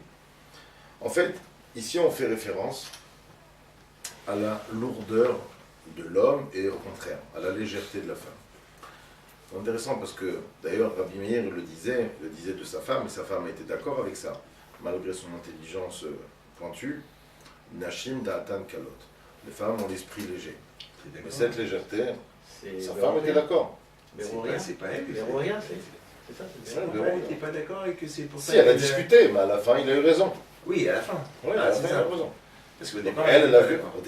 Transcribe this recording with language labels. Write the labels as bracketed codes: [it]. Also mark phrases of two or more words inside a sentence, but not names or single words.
[fr] En fait, ici on fait référence à la lourdeur de l'homme et au contraire, à la légèreté de la femme. C'est intéressant parce que, d'ailleurs, Rabbi Meir le disait de sa femme, et sa femme était d'accord avec ça, malgré son intelligence pointue, [he] נשים דעתן קלות. [fr] Les femmes ont l'esprit léger. Mais cette légèreté, sa femme était d'accord. C'est pas elle. Véroria, c'est ça, c'est Ça, Elle n'était pas d'accord et que c'est pour ça. Si, elle a qu'il discuté, mais à la fin, il a eu raison. Oui, à la fin. Oui, Ah, à la c'est fin, il ça. a eu raison. Parce qu'au départ, Elle l'a était vu. pas d'accord.